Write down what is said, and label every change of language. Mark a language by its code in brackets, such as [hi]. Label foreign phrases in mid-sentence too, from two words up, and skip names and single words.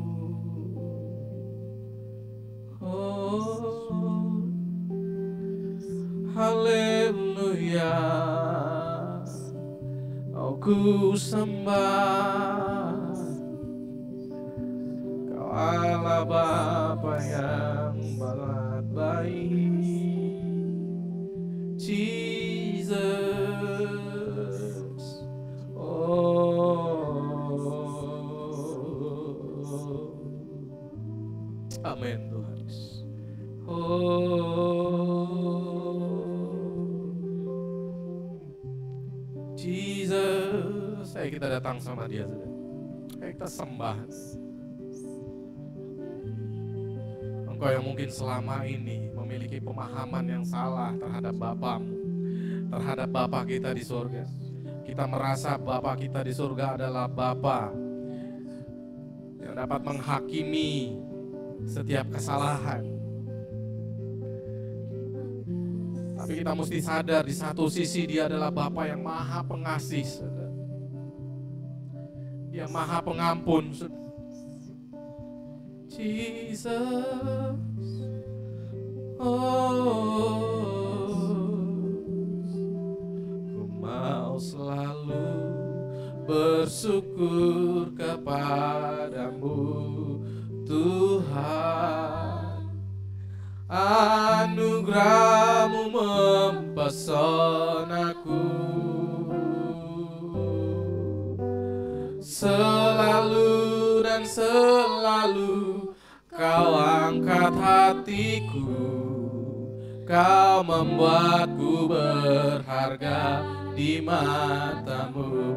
[id] Oh, haleluya, oh ku sembah, Kau Allah Bapa yang sangat baik. Jesus, oh, amin Tuhan. Jesus, ayo kita datang sama Dia, ayo kita sembah. Engkau yang mungkin selama ini memiliki pemahaman yang salah terhadap Bapamu, terhadap Bapa kita di surga. Kita merasa Bapa kita di surga adalah Bapa yang dapat menghakimi setiap kesalahan. Tapi kita mesti sadar di satu sisi Dia adalah Bapa yang maha pengasih, saudara. Dia maha pengampun, saudara. Jesus, oh, ku mau selalu bersyukur kepadamu, Tuhan. Anugerah-Mu mempesonaku, selalu dan selalu Kau angkat hatiku, Kau membuatku berharga di mata-Mu.